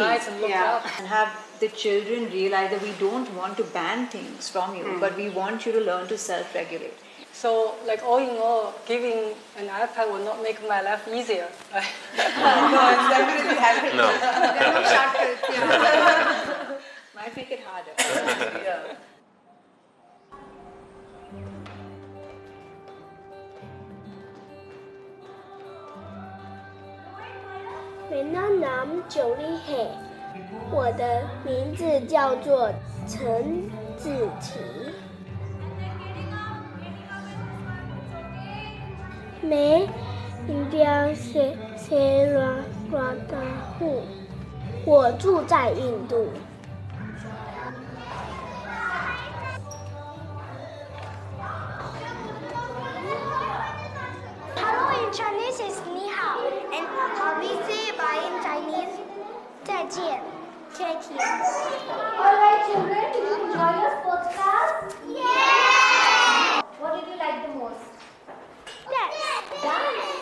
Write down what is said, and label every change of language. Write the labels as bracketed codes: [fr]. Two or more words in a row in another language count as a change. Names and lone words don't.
[en] And have the children realize that we don't want to ban things from you, but we want you to learn to self-regulate. So, like all in all, giving an iPad will not make my life easier. No, it's definitely happening. No. There are no shortcuts. Yeah. Might make it harder. Yeah. [hi] मेरा नाम Jolly है， [zh] 我的名字叫做陈子琪。 [hi] मैं इंडिया से रहा हूँ， [zh] 我住在印度。 [en] Hello in Chinese is 你好 and how we say bye in Chinese 再见 Take care. Alright children, did you enjoy your sports class? Yeah! What did you like the most? Dance.